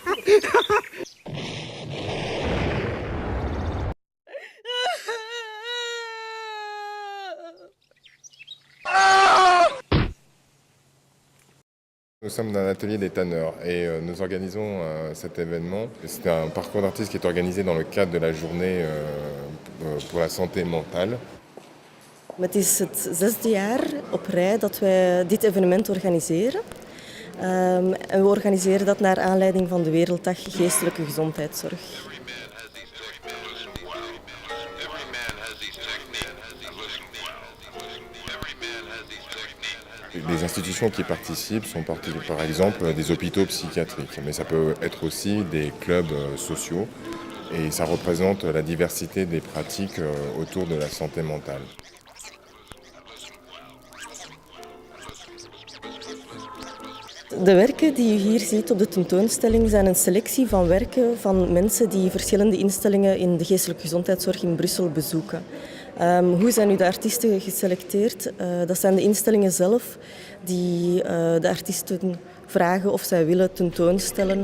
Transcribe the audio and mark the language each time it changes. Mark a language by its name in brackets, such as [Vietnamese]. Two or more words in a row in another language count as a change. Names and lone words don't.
[French] Nous sommes dans l'atelier des tanneurs et nous organisons cet événement. C'est un parcours d'artiste qui est organisé dans le cadre de la journée pour la santé mentale. [Dutch] Het is het 6e jaar op rij dat wij dit evenement organiseren. En we organiseren dat naar aanleiding van de Werelddag Geestelijke Gezondheidszorg. [French] Les institutions qui participent sont par exemple des hôpitaux psychiatriques, mais ça peut être aussi des clubs sociaux et ça représente la diversité des pratiques autour de la santé mentale. [Dutch] De werken die u hier ziet op de tentoonstelling zijn een selectie van werken van mensen die verschillende instellingen in de geestelijke gezondheidszorg in Brussel bezoeken. Hoe zijn nu de artiesten geselecteerd? Dat zijn de instellingen zelf die de artiesten vragen of zij willen tentoonstellen.